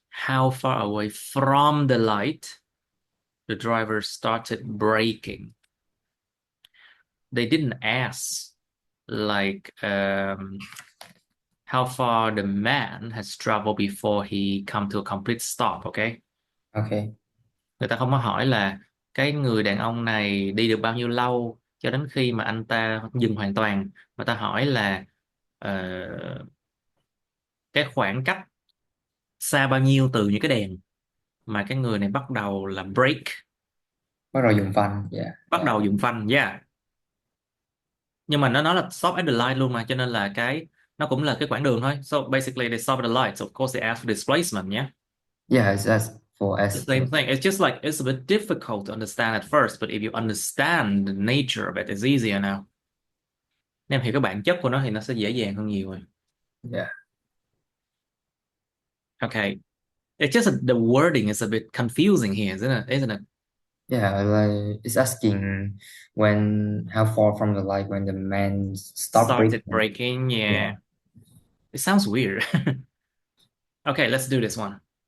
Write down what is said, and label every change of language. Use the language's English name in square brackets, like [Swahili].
[English] How far away from the light the driver started braking. They didn't ask like how far the man has traveled before he come to a complete stop, okay? Okay. [Vietnamese] Người ta không có hỏi là cái người đàn ông này đi được bao nhiêu lâu cho đến khi mà anh ta dừng hoàn toàn, mà ta hỏi là cái khoảng cách xa bao nhiêu từ những cái đèn mà cái người này bắt đầu là brake, Bắt đầu dùng phanh. Yeah. bắt [English] Yeah. [Vietnamese] đầu dùng phanh, yeah. Nhưng mà nó nói là [English] stop at the light [Vietnamese] luôn mà, cho nên là cái nó cũng là cái quãng đường thôi. [English] So basically they stop at the light, so of course they ask for displacement, yeah. Yeah, it's as for The S. same thing. It's just like it's a bit difficult to understand at first, but if you understand the nature of it, it's easier now. [Vietnamese] Nếu em hiểu cái bản chất của nó thì nó sẽ dễ dàng hơn nhiều rồi. [English] Yeah. Okay. It's just the wording is a bit confusing here, isn't it? Isn't it? Yeah, like it's asking when how far from the light when the man stop Started breaking. breaking. Yeah. Yeah, It sounds weird. Okay, let's do this one.